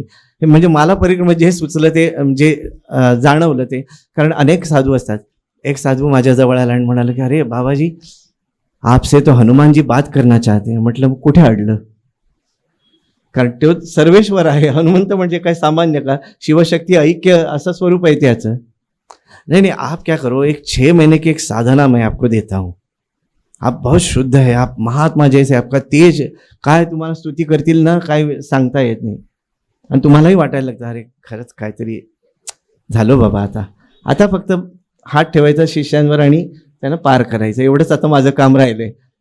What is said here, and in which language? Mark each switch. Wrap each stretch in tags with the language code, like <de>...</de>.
<mr>हे म्हणजे मला परिक्रमा जे सुचलं ते जे जाणवलं ते, कारण अनेक साधू असतात. एक साधू माझ्या जवळ आला आणि म्हणाला की अरे</mr> <hi>बाबाजी, आपसे तो हनुमान जी बात करना चाहते.</hi> <mr>म्हटलं कुठे अडलं? कारण तो सर्वेश्वर आहे. हनुमंत म्हणजे काय सामान्य का? शिवशक्ती ऐक्य असं स्वरूप आहे त्याचं.</mr> <hi>नहीं नहीं, आप क्या करो, एक 6 महीने की एक साधना मैं आपको देता हूँ. आप बहुत शुद्ध है, आप महात्मा जैसे, आपका तेज</hi> <mr>काय तुम्हाला स्तुती करतील ना, काय सांगता येत नाही. आणि तुम्हालाही वाटायला लागतं अरे खरंच काहीतरी झालं बाबा. आता फक्त हात ठेवायचा शिष्यांवर आणि त्यांना पार करायचं, एवढंच आता माझं काम राहिलंय.</mr>